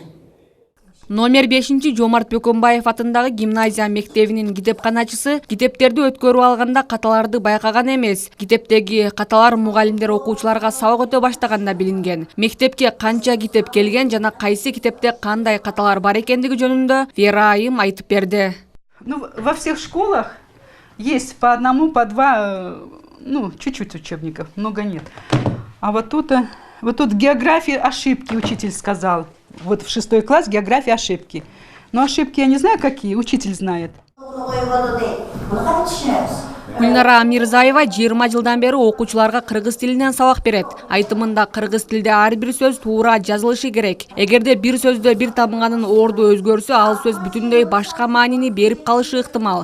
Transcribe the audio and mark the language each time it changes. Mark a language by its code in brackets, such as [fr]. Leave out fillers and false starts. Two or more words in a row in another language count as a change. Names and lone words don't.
[ky] Номер 5 Жомарт Бөкөнбаев атындагы гимназия мектебинин китепканачысы китептерди өткөрүп алганда каталарды байкаган эмес. Китептеги каталар мугалимдер окуучуларга сабак өтө баштаганда билинген. Мектепке канча китеп келген жана кайсы китепте кандай каталар бар экендиги жөнүндө Вера Айым айтып берди. [ru] Во всех школах есть по одному, по два, чуть-чуть учебников, много нет. А вот тут география ошибки, учитель сказал. Вот в 6 класс география ошибки. Но ошибки я не знаю какие, учитель знает. [ky] Гүлнара Мирзаева 20 жылдан бери окуучуларга кыргыз тилинен сабак берет. Айтымында кыргыз тилде ар бир сөз туура жазылышы керек. Эгерде бир сөздө бир табынганын орду өзгөрсө, ал сөз бүтүндөй башка маанини берип калышы ыктымал.